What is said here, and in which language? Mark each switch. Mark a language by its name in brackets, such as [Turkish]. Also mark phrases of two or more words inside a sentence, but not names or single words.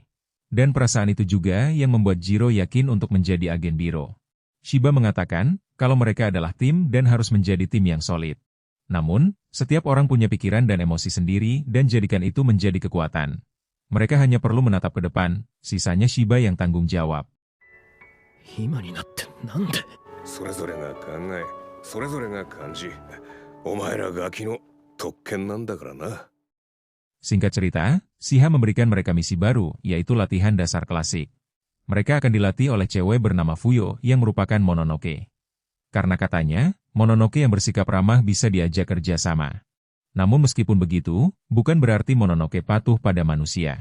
[Indonesian] Dan perasaan itu juga yang membuat Jiro yakin untuk menjadi agen Biro. Shiba mengatakan, kalau mereka adalah tim dan harus menjadi tim yang solid. Namun, setiap orang punya pikiran dan emosi sendiri dan jadikan itu menjadi kekuatan. Mereka hanya perlu menatap ke depan, sisanya Shiba yang tanggung jawab. [Japanese] 今になってなんで？それぞれが考え、それぞれが感じ。お前らガキの特権なんだからな。 [Indonesian] Singkat cerita, Shiha memberikan mereka misi baru, yaitu latihan dasar klasik. Mereka akan dilatih oleh cewek bernama Fuyo yang merupakan Mononoke. Karena katanya, Mononoke yang bersikap ramah bisa diajak kerja sama. Namun meskipun begitu, bukan berarti Mononoke patuh pada manusia.